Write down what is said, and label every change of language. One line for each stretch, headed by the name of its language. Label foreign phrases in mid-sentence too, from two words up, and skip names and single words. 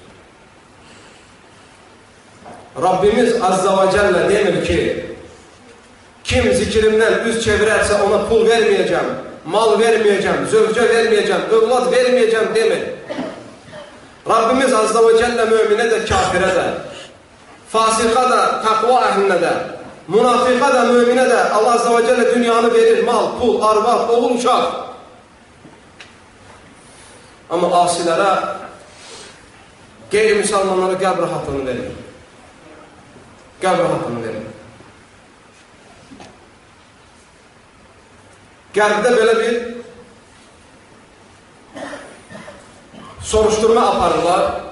Turkish: Rabbimiz Azza ve Celle demir ki, kim zikrimden yüz çevirerse ona pul vermeyeceğim, mal vermeyeceğim, zövce vermeyeceğim, evlat vermeyeceğim demir. Rabbimiz Azza ve Celle mümine de, kafire de, fasika da, takva ehline de, münafika da, mümine de Allah Azze ve Celle
Azerbaijani: dünyanı verir, mal, pul, arvat, oğul, uşaq. Ama asilere, qeyri-müsəlmanlara qəbr rahatlığını verir. Qəbr rahatlığını verir. Qərbdə belə bir soruşturma aparırlar.